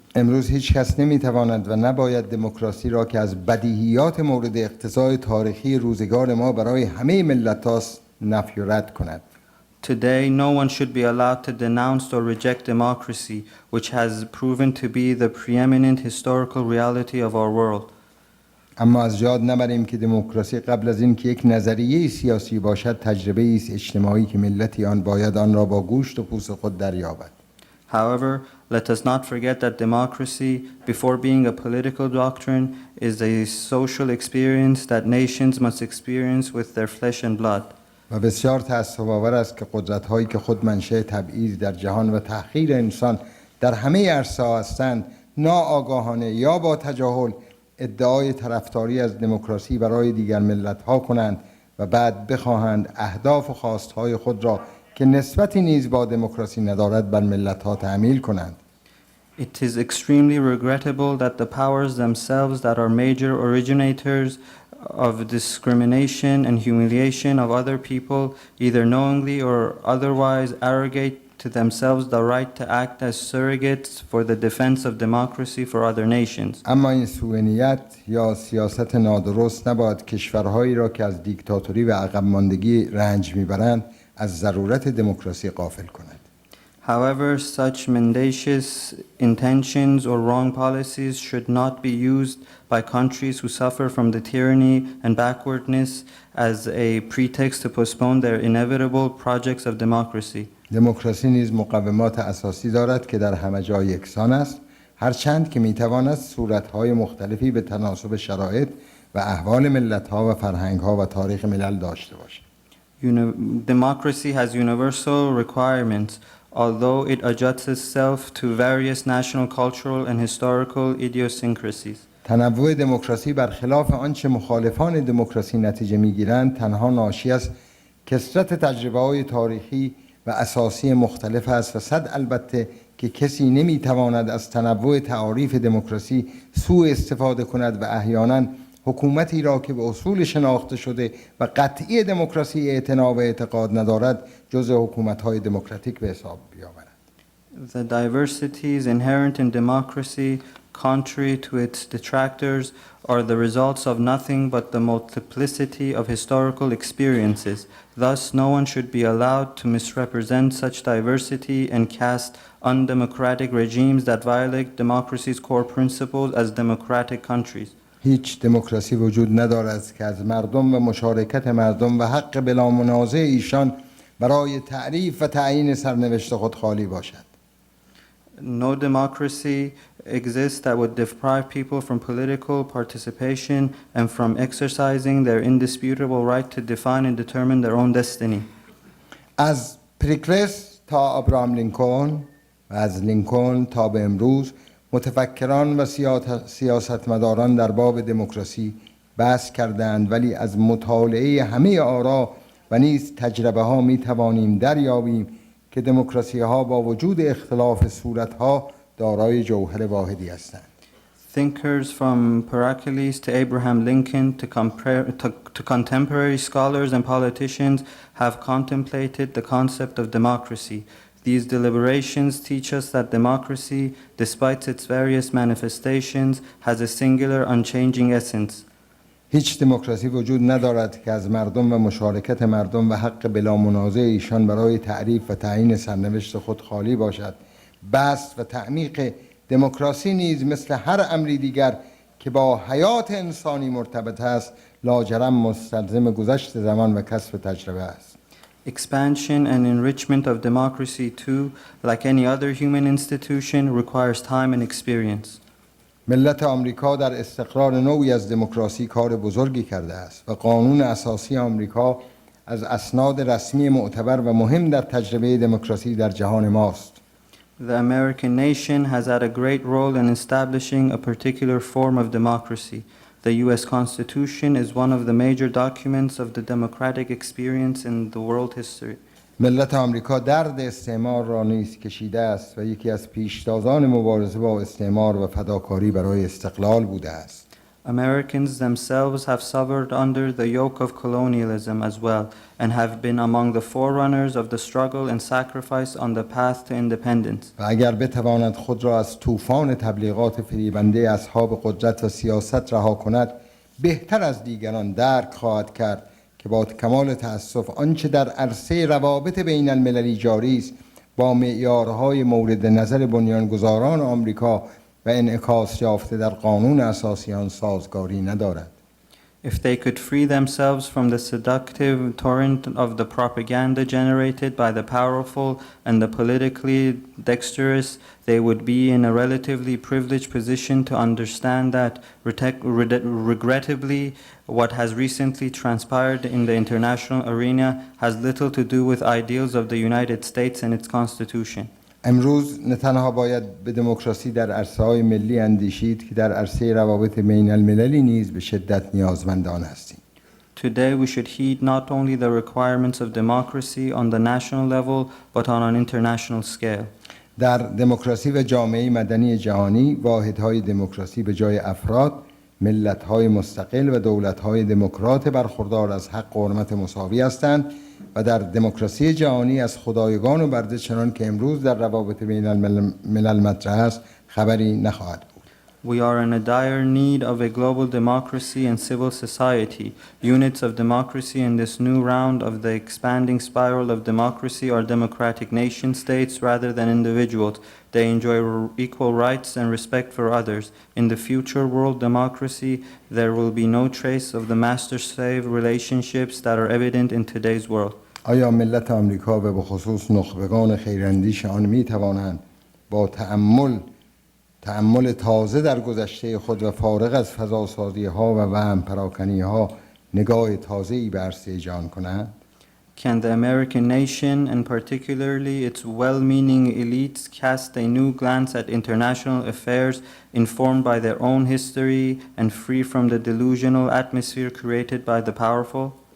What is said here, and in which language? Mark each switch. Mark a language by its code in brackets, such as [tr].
[fa] امروز هیچ کس نمیتواند و نباید دموکراسی را که از بدیهیات مورد اقتضای تاریخی روزگار ما برای همه ملت‌هاست نفی و رد کند. [en] Today, no one should be allowed to denounce or reject democracy, which has proven to be the preeminent historical reality of our world. [fa] اما از یاد نبریم که دموکراسی قبل از این که یک نظریه سیاسی باشد تجربه است اجتماعی که ملتی آن باید آن را با گوشت و پوست خود دریابد. [en] However, let us not forget that democracy, before being a political doctrine, is a social experience that nations must experience with their flesh and blood. [fa] و بسیار تأسف‌آور است که قدرت‌هایی که خود منشأ تبعیض در جهان و تحقیر انسان در همه عرصه‌ها هستند، ناآگاهانه یا با تجاهل ادعای طرفداری از دموکراسی برای دیگر ملت‌ها کنند و بعد بخواهند اهداف و خواست‌های خود را که نسبتی نیز با دموکراسی ندارد بر ملت‌ها تحمیل کنند. [en] It is extremely regrettable that the powers themselves that are major originators of discrimination and humiliation of other people, either knowingly or otherwise, arrogate to themselves the right to act as surrogates for the defense of democracy for other nations. [fa] اما این سوء نیت یا سیاست نادرست نباید کشورهایی را که از دیکتاتوری و عقب ماندگی رنج میبرند از ضرورت دموکراسی غافل کند. [en] However, such mendacious intentions or wrong policies should not be used by countries who suffer from the tyranny and backwardness as a pretext to postpone their inevitable projects of democracy. [fa] دموکراسی نیز مقومات اساسی دارد که در همه جای یکسان است، هرچند که میتواند صورت‌های مختلفی به تناسب شرایط و احوال ملت‌ها و فرهنگ‌ها و تاریخ ملل داشته باشد. [en] Democracy has universal requirements, although it adjusts itself to various national, cultural, and historical idiosyncrasies. [fa] تنوع دموکراسی برخلاف آنچه مخالفان دموکراسی نتیجه میگیرند تنها ناشی از کثرت تجربه‌های تاریخی و اساسی مختلف است و صد البته که کسی نمیتواند از تنوع تعاریف دموکراسی سوء استفاده کند و احیانا حکومتی را که به اصول شناخته شده و قطعی دموکراسی اعتنا و اعتقاد ندارد جز حکومت‌های دموکراتیک به حساب بیاورد. [en] The diversities inherent in democracy, contrary to its detractors, are the results of nothing but the multiplicity of historical experiences. Thus, no one should be allowed to misrepresent such diversity and cast undemocratic regimes that violate democracy's core principles as democratic countries. [fa] هیچ دموکراسی وجود ندارد که از مردم و مشارکت مردم و حق بلا منازع ایشان برای تعریف و تعیین سرنوشت خود خالی باشد. [en] No democracy exists that would deprive people from political participation and from exercising their indisputable right to define and determine their own destiny. [fa] از پریکرس تا ابراهام لینکلن و از لینکلن تا به امروز متفکران و سیاستمداران در باب دموکراسی بحث کردند، ولی از مطالعه همه آرا و نیز تجربه ها می توانیم دریابیم که دموکراسی ها با وجود اختلاف صورت ها دارای جوهر واحدی هستند. [en] Thinkers from Pericles to Abraham Lincoln to contemporary scholars and politicians have contemplated the concept of democracy. These deliberations teach us that democracy, despite its various manifestations, has a singular, unchanging essence. [fa] هیچ دموکراسی وجود ندارد که از مردم و مشارکت مردم و حق بلا منازع ایشان برای تعریف و تعیین سرنوشت خود خالی باشد. بسط و تعمیق دموکراسی نیز مثل هر امری دیگر که با حیات انسانی مرتبط است، لاجرم مستلزم گذشت زمان و کسب تجربه است. [en] Expansion and enrichment of democracy too, like any other human institution, requires time and experience. [fa] ملت آمریکا در استقرار نوعی از دموکراسی کار بزرگی کرده است و قانون اساسی آمریکا از اسناد رسمی معتبر و مهم در تجربه دموکراسی در جهان ماست. [en] The American nation has had a great role in establishing a particular form of democracy. The U.S. Constitution is one of the major documents of the democratic experience in the world history. [fa] ملت آمریکا درد استعمار را نیز کشیده است و یکی از پیشتازان مبارزه با استعمار و فداکاری برای استقلال بوده است. [en] Americans themselves have suffered under the yoke of colonialism as well and have been among the forerunners of the struggle and sacrifice on the path to independence. [fa] و اگر بتواند خود را از طوفان تبلیغات فریبنده اصحاب قدرت و سیاست رها کند، بهتر از دیگران درک خواهد کرد که با کمال تأسف آنچه در عرصه روابط بین المللی جاری است با معیارهای مورد نظر بنیانگذاران آمریکا و انعکاس یافته در قانون اساسی آن سازگاری ندارد. [en] If they could free themselves from the seductive torrent of the propaganda generated by the powerful and the politically dexterous, they would be in a relatively privileged position to understand that, regrettably, what has recently transpired in the international arena has little to do with ideals of the United States and its Constitution. [fa] امروز نه تنها باید به دموکراسی در عرصه‌های ملی اندیشید که در عرصه روابط بین المللی نیز به شدت نیازمند آن هستیم. [en] Today we should heed not only the requirements of democracy on the national level but on an international scale. [fa] در دموکراسی و جامعه مدنی جهانی واحدهای دموکراسی به جای افراد، ملت‌های مستقل و دولت‌های دموکرات برخوردار از حق و حرمت مساوی هستند و در دموکراسی جهانی از خدایگان و برده چنان که امروز در روابط بین الملل مطرح است خبری نخواهد بود. [en] We are in a dire need of a global democracy and civil society. Units of democracy in this new round of the expanding spiral of democracy are democratic nation states rather than individuals. They enjoy equal rights and respect for others. In the future world democracy, there will be no trace of the master-slave relationships that are evident in today's world. [fa] آیا ملت آمریکا و به خصوص نخبگان خیراندیش آن می توانند با تأمل تازه در گذشته خود و فارغ از فضاسازی ها و وهم پراکنی ها نگاه تازه‌ای به عرصه جهان کنند؟ [en] Can the American nation, and particularly its well-meaning elites, cast a new glance at international affairs informed by their own history and free from the delusional atmosphere created by the powerful?